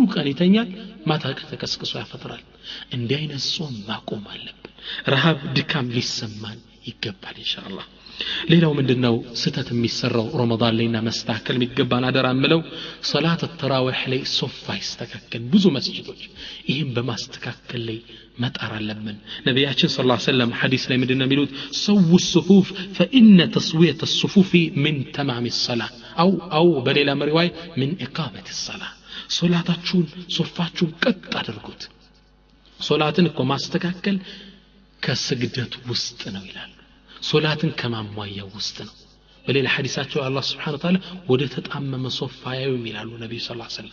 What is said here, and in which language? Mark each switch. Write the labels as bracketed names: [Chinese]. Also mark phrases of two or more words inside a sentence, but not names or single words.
[Amharic] ቀን ይተኛል ማታ ተከስክሶ ያፈጥራል እንዲህ አይነት ጾም ማቆም አለብን ረሃብ ድካም ሊሰማን ይገባል ኢንሻአላህ ሌላው ምንድነው ስተት የሚሰራው ረመዳን ላይና መስተካከል የሚገባን አደራ ምለው ሶላት ተራዊህ ላይ ሶፋ ይስተካከል ብዙ መስጂዶች ይሄን በማስተካከል ላይ መጣር አለብን ነብያችን [Arabic] صلى الله عليه وسلم [Amharic] ሐዲስ ላይ ምንድነው የሚሉት ሰው [Arabic] الصفوف فإن تسوية الصفوف من تمام الصلاة أو [Amharic] በሌላ መሪዋይ [Arabic] من إقامة الصلاة [Amharic] ሶላታችሁን ሶፋችሁን ቀጥ አድርጉት ሶላትን እኮ ማስተካከል ከስግደት ውስጥ ነው ይላል ሶላትን ከማሟያው ውስጥ ነው በሌላ ሐዲሳቸው አላህ [Arabic] سبحانه وتعالى [Amharic] ወደ ተጣመመ ሶፋ ያዩም ይላሉ ነብዩ [Arabic] صلى الله عليه وسلم